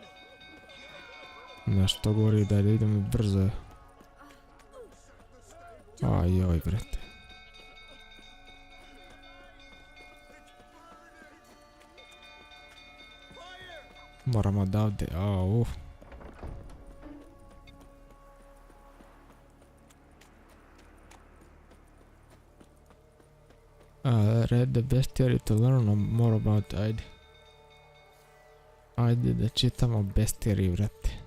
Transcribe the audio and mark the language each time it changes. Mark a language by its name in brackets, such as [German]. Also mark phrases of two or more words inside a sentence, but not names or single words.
[Bosnian] Nešto gori, daj da idemo brzo. Ajoj, brate. Moramo odavde, [English] read the bestiary to learn more about, [Bosnian] ajde. Ajde da čitamo bestiary, vrate.